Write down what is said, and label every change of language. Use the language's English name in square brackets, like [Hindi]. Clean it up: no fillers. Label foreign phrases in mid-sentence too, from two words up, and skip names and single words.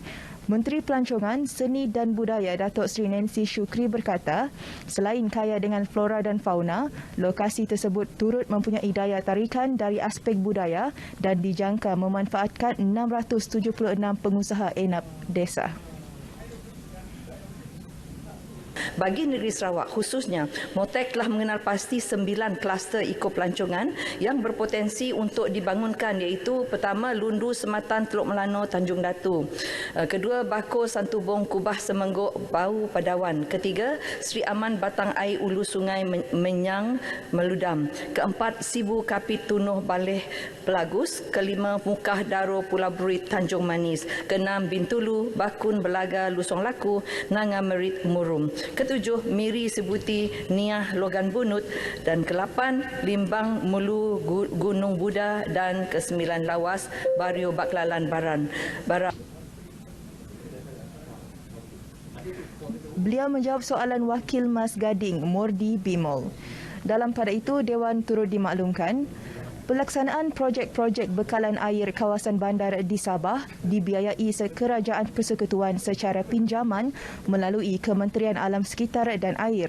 [Malay] Menteri Pelancongan, Seni dan Budaya Datuk Seri Nancy Shukri berkata, selain kaya dengan flora dan fauna, lokasi tersebut turut mempunyai daya tarikan dari aspek budaya dan dijangka memanfaatkan 676 pengusaha enap desa. Bagi negeri Sarawak khususnya, MOTEK telah mengenal pasti 9 kluster eko-pelancongan yang berpotensi untuk dibangunkan, iaitu pertama Lundu Sematan Teluk Melano Tanjung Datu, kedua Bako Santubong Kubah Semenggok Bau Padawan, ketiga Sri Aman Batang Air Ulu Sungai Menyang Meludam, keempat Sibu Kapit Tunuh Baleh Pelagus, kelima Mukah Daro Pulau Berit Tanjung Manis, keenam Bintulu Bakun Belaga Lusong Laku Nanga Merit Murum, ketujuh Miri Sebuti Niah Logan Bunut dan ke-8 Limbang Mulu Gunung Buda dan ke-9 Lawas Bario Baklalan Baran. Beliau menjawab soalan Wakil Mas Gading Mordi Bimol. Dalam pada itu, Dewan turut dimaklumkan pelaksanaan projek-projek bekalan air kawasan bandar di Sabah dibiayai Kerajaan Persekutuan secara pinjaman melalui Kementerian Alam Sekitar dan Air.